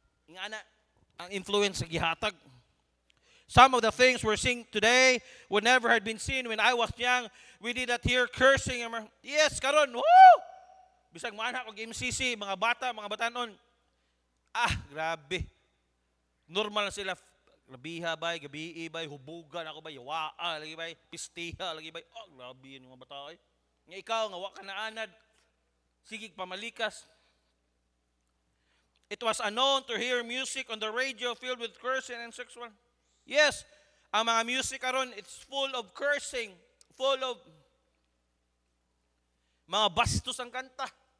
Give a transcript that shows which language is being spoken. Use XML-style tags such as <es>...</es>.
<ceb>Ingana ang influence sa gihatag.</ceb> <en>Some of the things we're seeing today would never have been seen when I was young. We did not hear cursing. Yes,</en> <ceb>karon. Woo! Bisag maana ko MCC, mga batanon. Grabe. Normal na sila. Labiha bay, gabi bay, hubugan ako bay, yawaa, lagi bay, pistiha, lagi bay.</ceb> <tl>Grabe yan yung mga bata ay.</tl> <ceb>Nga ikaw, nga waka na anad. Sigig pamalikas.</ceb> <en>It was unknown to hear music on the radio filled with cursing and sexual.</en> <ceb>Yes, ang mga music karon,</ceb> <en>it's full of cursing, full of</en> <ceb>mga bastos ang kanta.</ceb>